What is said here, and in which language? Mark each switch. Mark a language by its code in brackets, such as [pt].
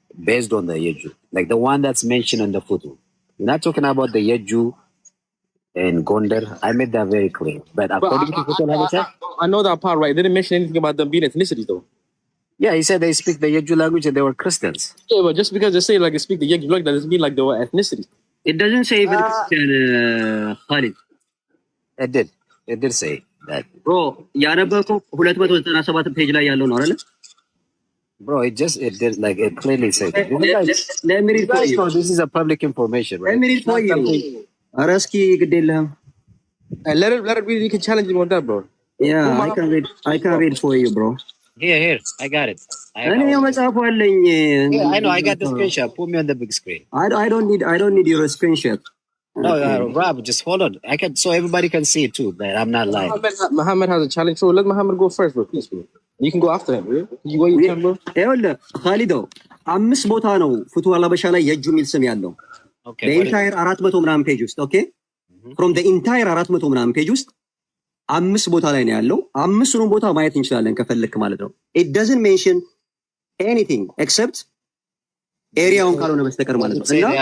[en] Based on the Yeju, like the one that's mentioned in the Futuhat. We're not talking about the Yeju and Gondar. I made that very clear. But according to Futuhat al-Habasha, I know that part, right? They didn't mention anything about them being ethnicities, though. Yeah, he said they speak the Yeju language and they were Christians. Yeah, but just because they say like they speak the Yeju language, that doesn't mean like they were ethnicity. It doesn't say even Christian, Khalid. It did say that. [am] Bro, ያነበብከው 297 ፔጅ ላይ ያለው ነው አይደል? [en] Bro, it did like it clearly said. Let me read for you. This is a public information, right? Let me read for you. [am] ኧረ እስኪ ግድ የለህም። [en] Let it read. You can challenge him on that, bro. Yeah, I can read for you, bro. Here. I got it. [am] እኔ መጽሐፉ አለኝ። [en] Yeah, I know. I got the screenshot. Put me on the big screen. I don't need your screenshot. No, Rob, just hold on. I can, so everybody can see it too, but I'm not lying. Muhammad has a challenge, so let Muhammad go first, bro. Please, bro. You can go after him, bro. You can, bro. [am] ይኸውልህ ኻሊዶ 5 ቦታ ነው Futuhat al-Habasha ላይ የእጁ የሚል ስም ያለው። [en] Okay. the entire [am] 400 ምናምን ፔጅ ውስጥ ኦኬ [en] from the entire [am] 400 ምናምን ፔጅ ውስጥ 5 ቦታ ላይ ነው ያለው። 5ቱንም ቦታ ማየት እንችላለን ከፈለክ ማለት ነው። [en] it doesn't mention anything except [am] ኤሪያውን ካልሆነ በስተቀር ማለት ነው። እና